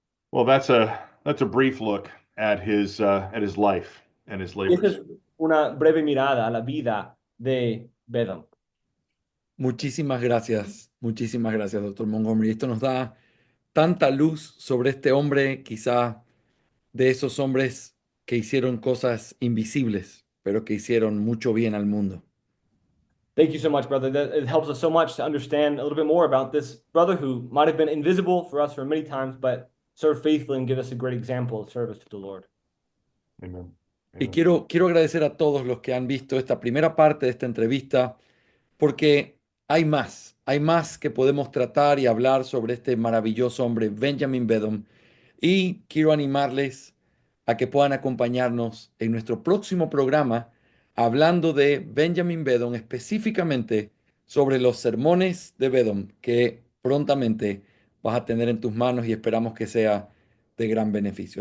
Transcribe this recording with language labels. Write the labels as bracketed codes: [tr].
[en] Well, that's a brief look at his life and his [es] Y esta [en] labors. [es] es una breve mirada a la vida de Bedom. Muchísimas gracias, doctor Montgomery. Esto nos da tanta luz sobre este hombre, quizá de esos hombres que hicieron cosas invisibles, pero que hicieron mucho bien al mundo. [en] Thank you so much, brother. It helps us so much to understand a little bit more about this brother who might have been invisible for us for many times, but served faithfully and give us a great example of service to the Lord. Amen. [es] Y [en] Amen. [es] quiero agradecer a todos los que han visto esta primera parte de esta entrevista, porque hay más que podemos tratar y hablar sobre este maravilloso hombre, Benjamin Bedom, y quiero animarles a que puedan acompañarnos en nuestro próximo programa hablando de Benjamin Bedom, específicamente sobre los sermones de Bedom, que prontamente vas a tener en tus manos y esperamos que sea de gran beneficio.